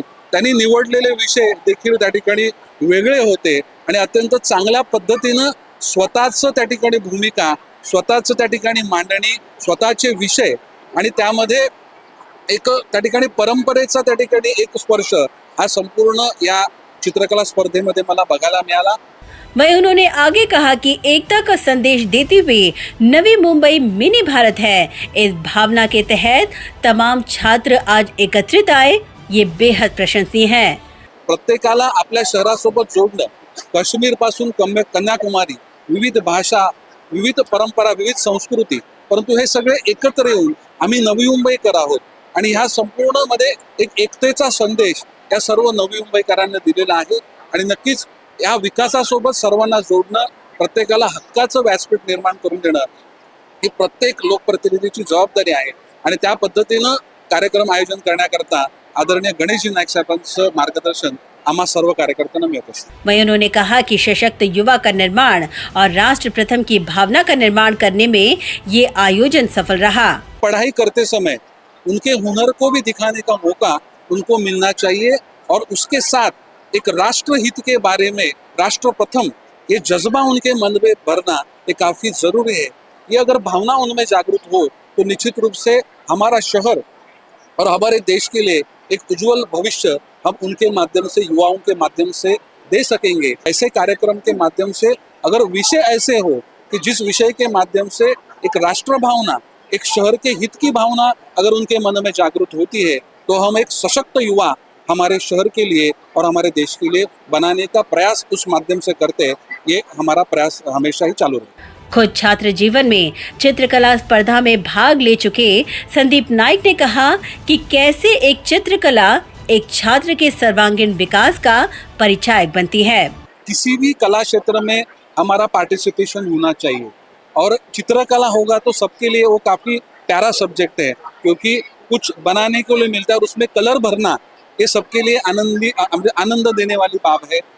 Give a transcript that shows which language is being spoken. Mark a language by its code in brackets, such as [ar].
[mr] त्यांनी निवडलेले विषय देखील त्या ठिकाणी वेगळे होते आणि अत्यंत चांगल्या पद्धतीनं स्वतःचं त्या ठिकाणी भूमिका, स्वतःचं त्या ठिकाणी मांडणी, स्वतःचे विषय आणि त्यामध्ये एक त्या ठिकाणी परंपरेचा त्या ठिकाणी एक स्पर्श हा संपूर्ण या चित्रकला स्पर्धेमध्ये मला बघायला मिळाला. [hi] वहीं उन्होंने आगे कहा कि एकता का संदेश देते हुए नवी मुंबई मिनी भारत है। इस भावना के तहत तमाम छात्र आज एकत्रित आए, ये बेहद प्रशंसनीय है। [mr] प्रत्येकाला आपल्या शहरासोबत जोडणं, काश्मीर पासून कन्याकुमारी, विविध भाषा, विविध परंपरा, विविध संस्कृती, परंतु हे सगळे एकत्र येऊन आम्ही नवी मुंबईकर आहोत आणि ह्या संपूर्ण मध्ये एक एकतेचा संदेश या सर्व नवी मुंबईकरांना दिलेला आहे. आणि नक्कीच या विकासासोबत सर्वांना जोडणं, प्रत्येकाला हक्काचं व्यासपीठ निर्माण करून देणं ही प्रत्येक लोकप्रतिनिधीची जबाबदारी आहे. आणि त्या पद्धतीनं कार्यक्रम आयोजन करण्याकरता आदरणीय गणेशजी नाईक साहेबांचं मार्गदर्शन आम्हा सर्व कार्यकर्त्यांना मिळत असतं. [hi] वहीं उन्होंने कहा कि सशक्त युवा का निर्माण और राष्ट्र प्रथम की भावना का निर्माण करने में ये आयोजन सफल रहा। पढ़ाई करते समय उनके हुनर को भी दिखाने का मौका उनको मिलना चाहिए और उसके साथ एक राष्ट्र हित के बारे में, राष्ट्र प्रथम ये जज्बा उनके मन में भरना ये काफ़ी ज़रूरी है. ये अगर भावना उनमें जागृत हो तो निश्चित रूप से हमारा शहर और हमारे देश के लिए एक उज्जवल भविष्य हम उनके माध्यम से, युवाओं के माध्यम से दे सकेंगे. ऐसे कार्यक्रम के माध्यम से अगर विषय ऐसे हो कि जिस विषय के माध्यम से एक राष्ट्र भावना, एक शहर के हित की भावना अगर उनके मन में जागृत होती है तो हम एक सशक्त युवा हमारे शहर के लिए और हमारे देश के लिए बनाने का प्रयास उस माध्यम से करते हैं. ये हमारा प्रयास हमेशा ही चालू रहे. खुद छात्र जीवन में चित्रकला स्पर्धा में भाग ले चुके संदीप नाइक ने कहा कि कैसे एक चित्रकला एक छात्र के सर्वांगीण विकास का परिचायक बनती है. किसी भी कला क्षेत्र में हमारा पार्टिसिपेशन होना चाहिए और चित्रकला होगा तो सबके लिए वो काफ़ी प्यारा सब्जेक्ट है, क्योंकि कुछ बनाने के लिए मिलता है और उसमें कलर भरना ये सबके लिए आनंद देने वाली बात है.